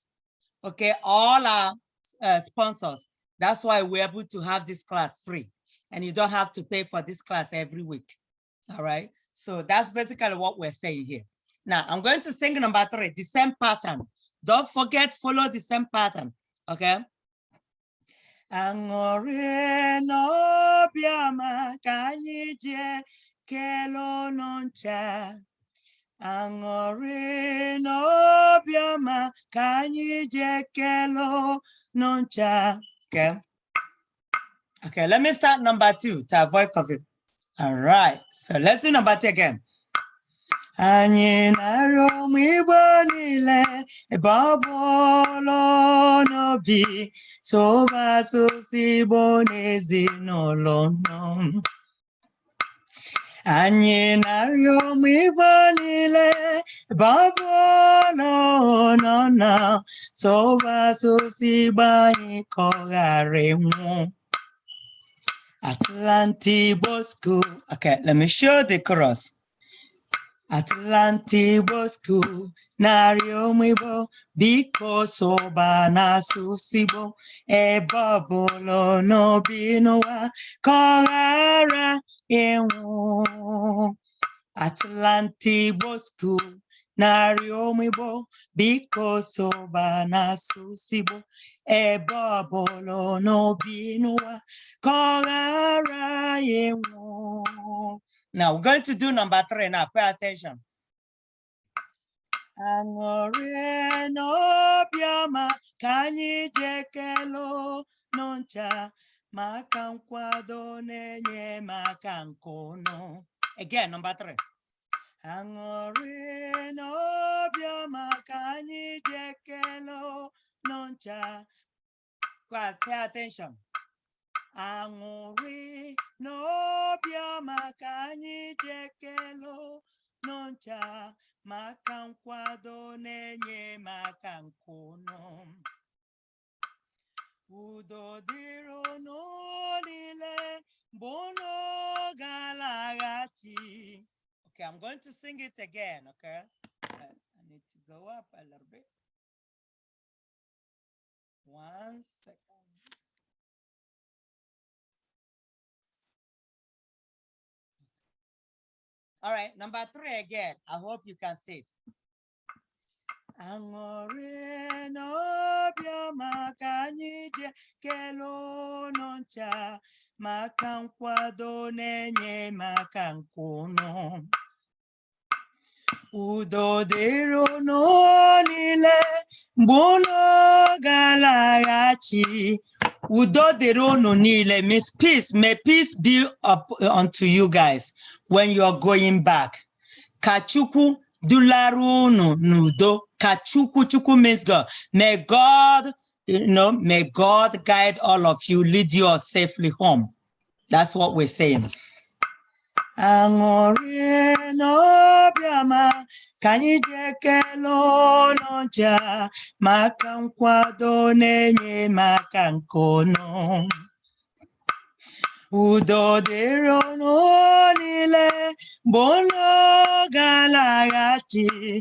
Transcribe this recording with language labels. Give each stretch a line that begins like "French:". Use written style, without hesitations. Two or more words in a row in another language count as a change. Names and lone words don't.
English: Okay, all our sponsors. That's why we're able to have this class free, and you don't have to pay for this class every week. All right, so that's basically what we're saying here. Now, I'm going to sing number 3, the same pattern. Don't forget, follow the same pattern, okay?
Igbo: Aṅụrị n'obiọma ka anyị jee kelee unu ncha. Aṅụrị n'obiọma ka anyị jee kelee unu ncha.
English: Okay. Okay, let me start number 2 to avoid COVID. All right, so let's do number 2 again.
Igbo: Anyị na-arịọ ụmụ Igbo niile ebe ọbụla n'obi sụba asụsụ Igbo n'ezinụlọ nọ. Anyị na-arịọ ụmụ Igbo niile ebe ọbụla n'ọnọ sụba asụsụ Igbo anyị ka ọ ghara ịnwụ.
English: Atlanta Igbo School. Okay, let me show the chorus.
Igbo: Atlanta Igbo School na-arịọ ụmụ Igbo biko sụba n'asụsụ Igbo ebe ọbụla n'obi n'ụwa ka ọ ghara ịnwụ. Atlanta Igbo School na-arịọ ụmụ Igbo biko sụba n'asụsụ Igbo ebe ọbụla n'obi n'ụwa ka ọ ghara ịnwụ.
English: Now we're going to do number 3 now. Pay attention.
Igbo: Aṅụrị n'obiọma ka anyị jee kelee unu ncha maka nkwado na-enye maka nke unu.
English: Again, number 3.
Igbo: Aṅụrị n'obiọma ka anyị jee kelee unu ncha.
English: Pay attention.
Igbo: Aṅụrị n'obiọma ka anyị jee kelee unu ncha maka nkwado na-enye maka nkwụnụ. Udo dịrị unu niile mgbe unu ga-alaghachi.
English: Okay, I'm going to sing it again, okay? I need to go up a little bit. 1 second. All right, number 3 again. I hope you can see it.
Igbo: Aṅụrị n'obiọma ka anyị ji kelee unu ncha maka nkwado na-enye maka nkwụnụ. Udo dịrị unu niile mgbe unu ga-alaghachi. Udo dịrị unu niile
English: means peace. May peace be up unto you guys when you're going back.
Igbo: Ka Chukwu dulara unu n'udo.
English: Ka Chukwu means God. May God, may God guide all of you, lead you all safely home. That's what we're saying.
Igbo: Aṅụrị n'obiọma ka anyị ji ekele unu ncha maka nkwado na-enye maka nkwụnụ. Udo dịrị unu niile mgbe unu ga-alaghachi.